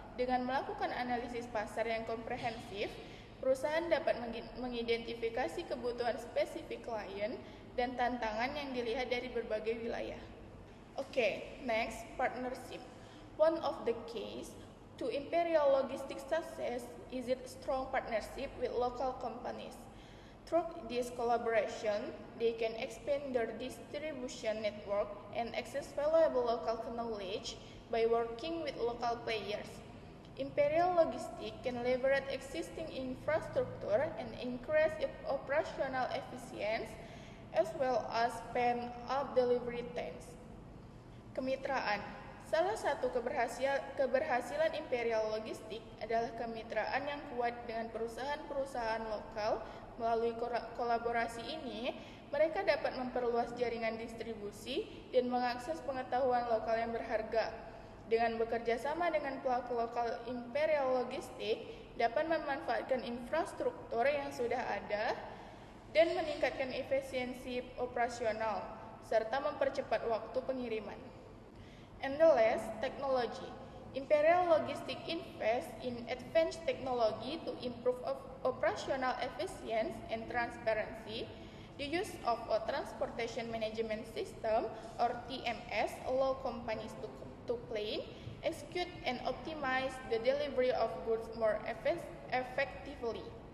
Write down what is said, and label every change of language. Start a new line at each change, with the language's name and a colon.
Indonesian: Dengan melakukan analisis pasar yang komprehensif, perusahaan dapat mengidentifikasi kebutuhan spesifik klien dan tantangan yang dilihat dari berbagai wilayah.
English: Next, partnership. One of the keys to Imperial Logistics success is its strong partnership with local companies. Through this collaboration, they can expand their distribution network and access valuable local knowledge by working with local players. Imperial Logistics can leverage existing infrastructure and increase operational efficiency as well as speed up delivery times.
Indonesian: Kemitraan. Salah satu keberhasilan Imperial Logistics adalah kemitraan yang kuat dengan perusahaan-perusahaan lokal. Melalui kolaborasi ini, mereka dapat memperluas jaringan distribusi dan mengakses pengetahuan lokal yang berharga. Dengan bekerja sama dengan pelaku lokal, Imperial Logistics dapat memanfaatkan infrastruktur yang sudah ada dan meningkatkan efisiensi operasional, serta mempercepat waktu pengiriman.
English: And the last, technology. Imperial Logistics invests in advanced technology to improve operational efficiency and transparency. The use of a transportation management system or TMS allow companies to plan, execute, and optimize the delivery of goods more effectively.